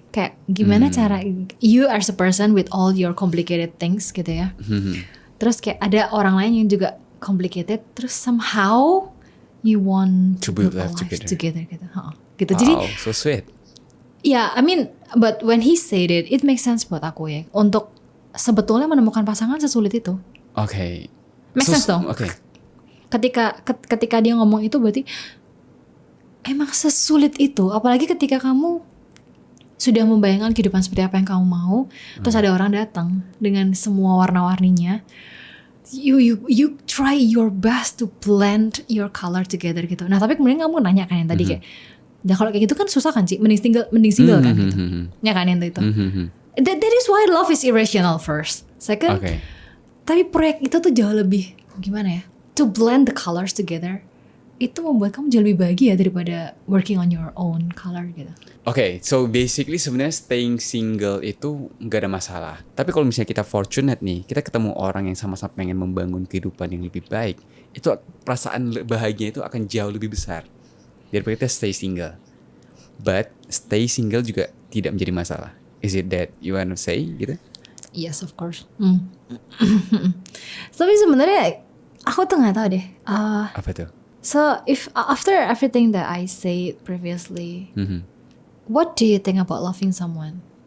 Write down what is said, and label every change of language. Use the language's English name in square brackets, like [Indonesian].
[Indonesian] Kayak gimana cara [English] you as a person with all your complicated things gitu ya. [Indonesian] Terus kayak ada orang lain yang juga complicated, terus [English] somehow you want to build a life together [Indonesian] gitu. Gitu. [English] Wow, [Indonesian] jadi [English] so sweet. Yeah, I mean, but when he said it makes sense [Indonesian] buat aku ya. Untuk sebetulnya menemukan pasangan sesulit itu. Oke. Make sense dong. Oke. Ketika dia ngomong itu berarti emang sesulit itu. Apalagi ketika kamu sudah membayangkan kehidupan seperti apa yang kamu mau, terus ada orang datang dengan semua warna-warninya. [English] You try your best to blend your color together gitu. [Indonesian] Nah tapi kemudian kamu nanya kan yang tadi kayak, nah kalau kayak gitu kan susah kan sih, mending single kan gitu. Ya kan yang itu. [English] That is why love is irrational first. [Indonesian] Second, tapi proyek itu tuh jauh lebih gimana ya? [English] To blend the colors together. [Indonesian] Itu membuat kamu jauh lebih bahagia daripada [English] working on your own color [Indonesian] gitu. Oke, [English] so basically [Indonesian] sebenarnya staying single itu nggak ada masalah. Tapi kalau misalnya kita fortunate nih, kita ketemu orang yang sama-sama pengen membangun kehidupan yang lebih baik, itu perasaan bahagia itu akan jauh lebih besar daripada kita stay single. But stay single juga tidak menjadi masalah. [English] Is it that you want to say gitu? Yes, of course. [Indonesian] Tapi sebenarnya aku tuh nggak tahu deh. Apa tuh? [English] So if after everything that I said previously, what do you think about loving someone?